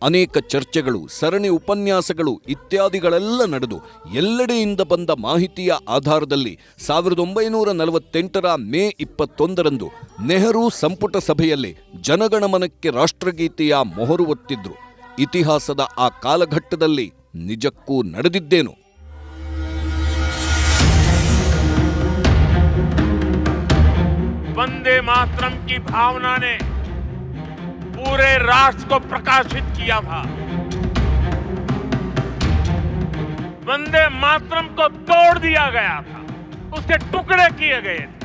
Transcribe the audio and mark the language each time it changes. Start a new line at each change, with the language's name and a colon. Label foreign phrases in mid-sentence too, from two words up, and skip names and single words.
Kannada: ಅನೇಕ ಚರ್ಚೆಗಳು, ಸರಣಿ ಉಪನ್ಯಾಸಗಳು ಇತ್ಯಾದಿಗಳೆಲ್ಲ ನಡೆದು ಎಲ್ಲೆಡೆಯಿಂದ ಬಂದ ಮಾಹಿತಿಯ ಆಧಾರದಲ್ಲಿ 1948 ಮೇ 21 ನೆಹರು ಸಂಪುಟ ಸಭೆಯಲ್ಲಿ ಜನಗಣಮನಕ್ಕೆ ರಾಷ್ಟ್ರಗೀತೆಯ ಮೊಹರು ಒತ್ತಿದ್ರು. ಇತಿಹಾಸದ ಆ ಕಾಲಘಟ್ಟದಲ್ಲಿ ನಿಜಕ್ಕೂ ನಡೆದಿದ್ದೇನು?
Hindi: वंदे मातरम की भावना ने पूरे राष्ट्र को प्रकाशित किया था। वंदे मातरम को तोड़ दिया गया था, उसके टुकड़े किए गए थे।